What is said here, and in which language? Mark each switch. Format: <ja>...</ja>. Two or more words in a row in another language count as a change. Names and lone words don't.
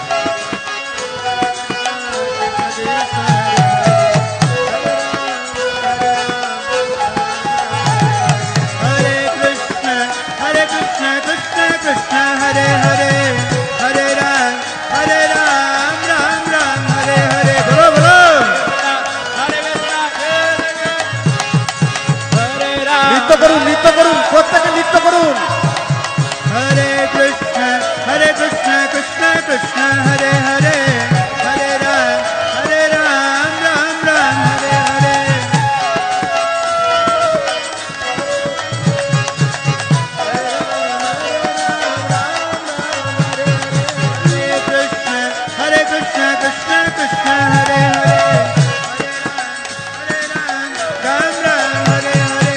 <sa>हरे कृष्ण कृष्ण कृष्ण हरे हरे हरे राम राम हरे हरे</sa> <bn>বলো বলো</bn> <sa>हरे कृष्ण हरे राम</sa> <bn>নৃত্য করুন প্রত্যেকে নৃত্য করুন</bn> <sa>हरे कृष्ण कृष्ण कृष्ण हरे हरे हरे राम राम हरे हरे हरे कृष्ण कृष्ण कृष्ण हरे हरे हरे राम राम हरे हरे</sa>